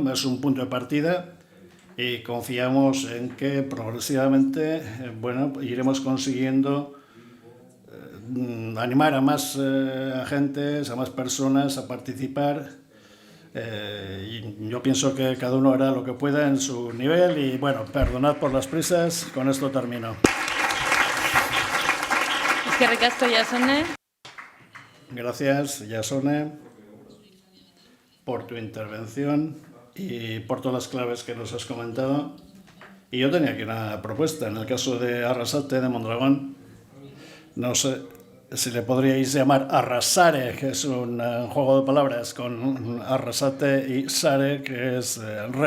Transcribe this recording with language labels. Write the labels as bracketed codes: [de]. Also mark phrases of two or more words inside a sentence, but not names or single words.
[es] Es un punto de partida y confiamos en que progresivamente iremos consiguiendo animar a más agentes, a más personas a participar. Y yo pienso que cada uno hará lo que pueda en su nivel y bueno, perdonad por las prisas, con esto termino. [eu] Eskerrik asko, Jasone. [es] Gracias, Jasone, por tu intervención y por todas las claves que nos has comentado. Y yo tenía aquí una propuesta, en el caso de Arrasate, de Mondragón, no sé si le podríais llamar Arrasare, que es un juego de palabras con Arrasate y Sare, que es red.